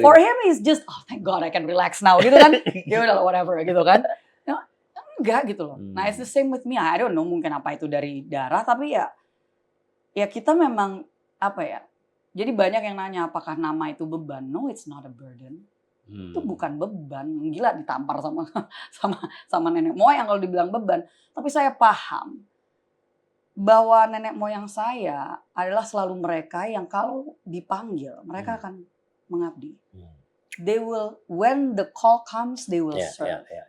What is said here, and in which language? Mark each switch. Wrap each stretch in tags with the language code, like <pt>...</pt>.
<en>For him is just, oh thank God I can relax now,</en> <id>gitu kan? Ya udah whatever, gitu kan? Enggak gitu loh. Nah</id> <en>it's the same with me. I don't know</en> <id>mungkin apa itu dari darah, tapi ya kita memang apa ya? Jadi banyak yang nanya apakah nama itu beban?</id> <en>No, it's not a burden.</en> <id>Itu bukan beban. Gila ditampar sama nenek moyang kalau dibilang beban. Tapi saya paham bahwa nenek moyang saya adalah selalu mereka yang kalau dipanggil mereka akan mengabdi.</id> <en>They will, when the call comes, they will serve.</en>